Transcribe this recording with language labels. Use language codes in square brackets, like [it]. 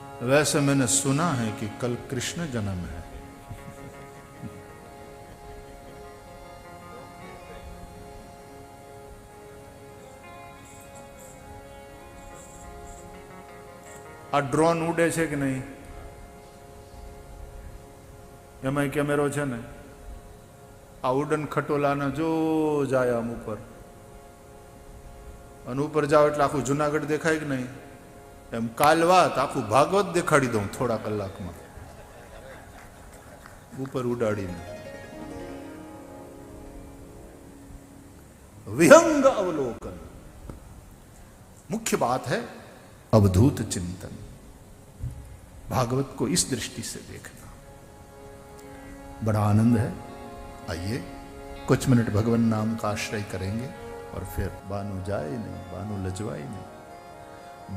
[hi] वैसे मैंने सुना है कि कल कृष्ण जन्म है। आ ड्रोन उड़े [gu] છે કે નહીં? એમાં કેમેરો છે ને, આ ઉડન ખટોલાને જો જાય આમ ઉપર, અને ઉપર જાવ એટલે આખું જુનાગઢ દેખાય કે નહીં? એમ કાલ વાત આખું ભાગવત દેખાડી દઉં થોડા કલાકમાં ઉપર ઉડાડીને। [hi] विहंग अवलोकन, मुख्य बात है अवधूत चिंतन। भागवत को इस दृष्टि से देखना बड़ा आनंद है। आइए कुछ मिनट भगवान नाम का आश्रय करेंगे और फिर बानु जाए नहीं, बानु लजवाए नहीं।